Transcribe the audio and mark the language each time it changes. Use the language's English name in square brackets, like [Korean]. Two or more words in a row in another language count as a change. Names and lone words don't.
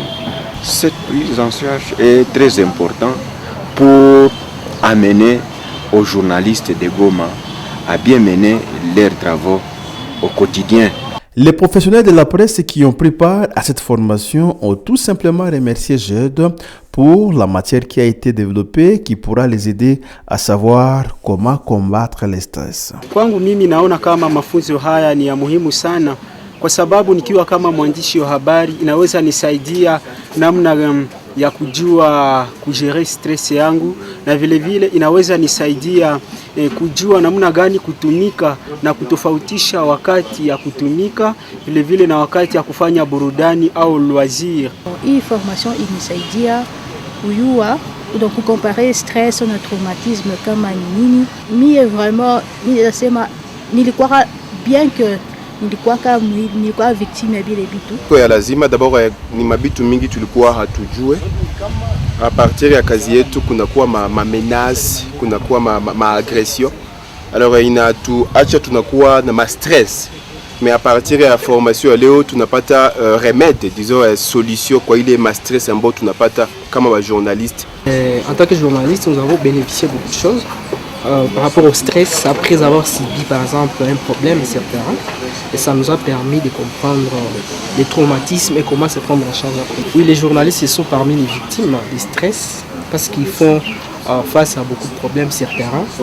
[French] Cette prise en charge est très importante pour amener aux journalistes de Goma à bien mener leurs travaux au quotidien. Les professionnels de la presse qui ont pris part à cette formation ont tout simplement remercié JED pour la matière qui a été développée qui pourra les aider à savoir comment combattre le stress. [Swahili] Kwangu mimi naona kama mafunzo haya ni ya muhimu sana. Kwa sababu nikiwa kama mwandishi wa habari inaweza nisaidia namna ya kujua kujere stress yangu, na vile vile inaweza nisaidia kujua namna gani kutumika na kutofautisha wakati ya kutumika vile vile na wakati ya kufanya burudani au loisir. Hii formation inisaidia kujua [French] donc comparer [Swahili] stress na traumatisme kama nini. Mie vraiment nilisema nilikuwa [French] bien que [Swahili] nilikuwa victime ya bile bitu. Kwa lazima d'abord ni mabitu mingi tulikuwa hatujue. [French] A partir [Swahili] ya kazi yetu kunakuwa ma menace, kunakuwa ma agression. Alors inatuacha tunakuwa na ma stress. [French] Mais à partir [Swahili] ya formation leo tunapata [French] remède, disons solution [Swahili] kwa ile ma stress ambayo tunapata kama wa journaliste. [French] En tant que journaliste, nous avons bénéficié de beaucoup de choses. Par rapport au stress, après avoir subi par exemple un problème sur le terrain, et ça nous a permis de comprendre les traumatismes et comment se prendre en charge après. Oui, les journalistes sont parmi les victimes du stress parce qu'ils font face à beaucoup de problèmes sur le terrain.